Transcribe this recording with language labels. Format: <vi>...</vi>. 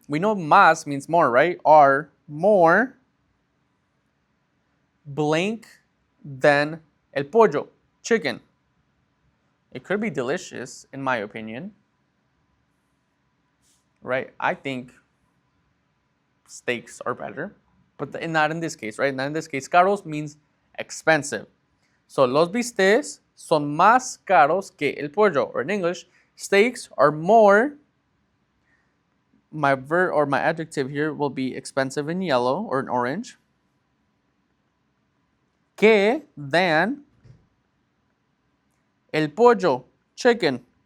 <en>We know más means more, right? Are more blank than</en> <es>el pollo,</es> <en>chicken. It could be delicious, in my opinion. Right? I think steaks are better, but not in this case, right? Not in this case. Caros means expensive.</en> <es>So los bistecs son más caros que el pollo.</es> <en>Or in English, steaks are more. My verb or my adjective here will be expensive in yellow or in orange.</en> <es>Que</es> <en>than</en> <es>el pollo,</es> <en>chicken.</en>